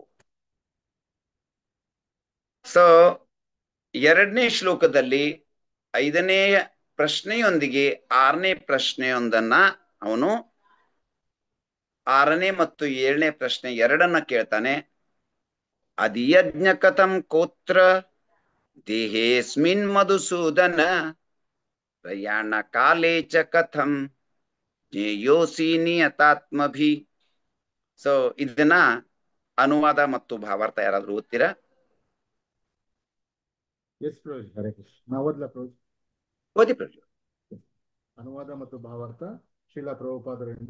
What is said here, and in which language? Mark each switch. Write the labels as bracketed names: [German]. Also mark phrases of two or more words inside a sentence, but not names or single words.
[Kannada] ಸೊ 2ನೇ ಶ್ಲೋಕದಲ್ಲಿ 5ನೇ ಪ್ರಶ್ನೆಯೊಂದಿಗೆ 6ನೇ ಪ್ರಶ್ನೆಯೊಂದನ್ನ ಅವನು 6ನೇ ಮತ್ತು 7ನೇ ಪ್ರಶ್ನೆ ಎರಡನ್ನ ಕೇಳ್ತಾನೆ. [Sanskrit] ಅಧಿಯಜ್ಞ ಕಥಂ ಕೋತ್ರ ದೇಹೇಸ್ಮಿನ್ ಮಧುಸೂದನ ಪ್ರಯಾಣ ಕಾಲೇ ಚ ಕಥಂ ಜ್ಞೇಯೋಸಿ ನಿಯತಾತ್ಮಭಿ. [Kannada] ಸೊ ಇದನ್ನ ಅನುವಾದ ಮತ್ತು ಭಾವಾರ್ಥ ಯಾರಾದ್ರೂ ಓದ್ತೀರಾ? ಎಸ್ ಪ್ರಭು. ಹರೇ ಕೃಷ್ಣ. ನಾವು ಓದ್ಲಾ ಪ್ರಭು? ಓದಿ ಪ್ರಭು. ಅನುವಾದ ಮತ್ತು ಭಾವಾರ್ಥ ಶ್ರೀಲಾ ಪ್ರಭುಪಾದರಿಂದ.